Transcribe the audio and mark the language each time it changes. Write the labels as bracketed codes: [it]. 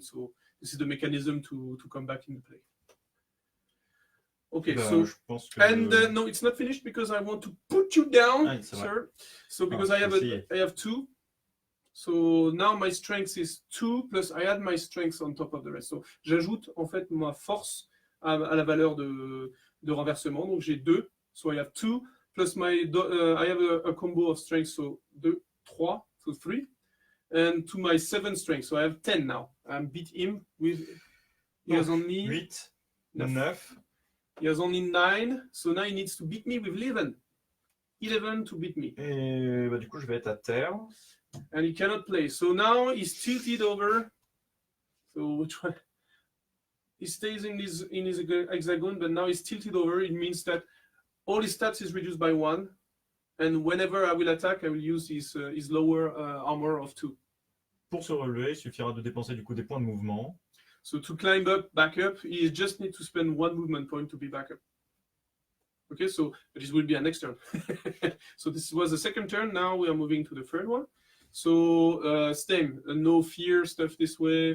[en] So this is the mechanism to come back into play. Okay, so [fr] je pense que [en] and no, it's not finished because I want to put you down, [fr] Ah, c'est vrai. [en] sir. So because Ah, I have [fr] essayez. [en] I have 2. So now my strength is 2 plus I add my strength on top of the rest. [fr] So j'ajoute en fait ma force à la valeur de renversement. Donc j'ai 2. [en] So I have 2 plus I have a combo of strength. So 2, 3, so 3. And to my 7 strength. So I have 10 now. I beat him with. He has only 8, 9. 9. He has only 9. So now he needs to beat me with 11. 11 to beat me. [fr] Et bah, du coup, je vais être à terre. [en] And he cannot play. So now he's tilted over. So which one? He stays in his hexagon, but now he's tilted over. It means that all his stats is reduced by 1. And whenever I will attack, I will use his lower armor of 2. [fr] Pour se relever, il suffira de dépenser du coup des points de mouvement. [en] So to climb up, back up, he just need to spend 1 movement point to be back up. Okay, so this will be our next turn. So this was the second turn. Now we are moving to the third one. So same, no fear stuff this way.